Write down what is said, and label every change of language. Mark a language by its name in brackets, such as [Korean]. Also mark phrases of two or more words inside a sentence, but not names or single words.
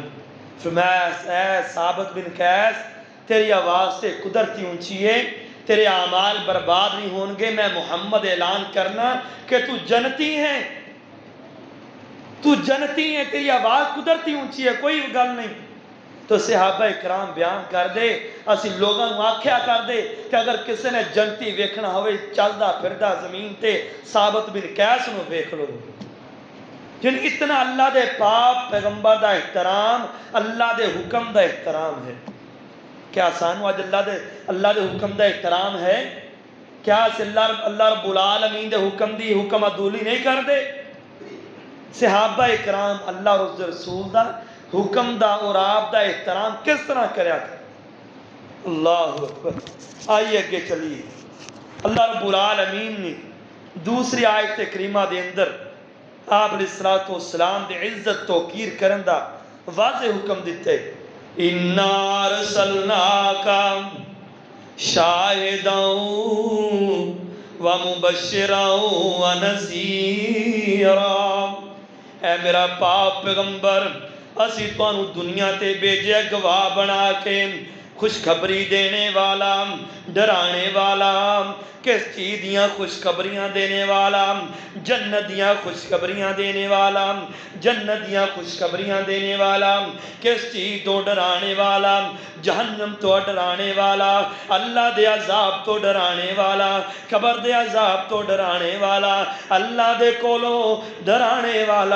[Punjabi] فرمایا اے ثابت بن قیس تیری آواز سے قدرتی اونچی ہے، تیرے اعمال برباد نہیں ہونگے، میں محمد اعلان کرنا کہ تو جنتی ہے، تو جنتی ہے، تیری آواز قدرتی اونچی ہے، کوئی گل نہیں۔ تو صحابہ اکرام بیان کر دے، اسی لوگاں آکھیا کر دے کہ اگر کسی نے جنتی ویکھنا ہوئے چلدا پھردا زمین تے ثابت بن قیس نو ویکھ لو۔ جن اتنا اللہ دے پاک پیغمبر دا احترام، اللہ دے حکم دا احترام ہے، کیا سانو آج اللہ دے حکم دا احترام ہے؟ کیا [Arabic] اللہ رب العالمین [Punjabi] دے حکم دی حکم عدولی نہیں کر دے؟ صحابہ اکرام اللہ اور اس رسول دا حکم دا اور آپ دا احترام کس طرح کریا تھا؟ [Arabic] اللہ اکبر۔ [Punjabi] آئیے اگے چلیے، [Arabic] اللہ رب العالمین [Punjabi] نے دوسری آیت کریمہ دے اندر آپ [Arabic] علیہ السلام [Punjabi] دے عزت توقیر کرن دا واضح حکم دیتے، [Arabic] اِنَّا أَرْسَلْنَاكَ شَاهِدًا وَمُبَشِّرًا وَنَذِيرًا، [Punjabi] اے میرا پاک پیغمبر اسی تانوں دنیا تے بھیجے گواہ بنا کے، خوشخبری دینے والا، ڈرانے والا، کس چیز دیاں خوشخبریاں دینے والا، جنت دیاں خوشخبریاں دینے والا، جنت دیاں خوشخبریاں دینے والا، کس چیز تو ڈرانے والا، جہنم تو ڈرانے والا، اللہ دے عذاب تو ڈرانے والا، قبر دے عذاب تو ڈرانے والا، اللہ دے کولو ڈرانے والا۔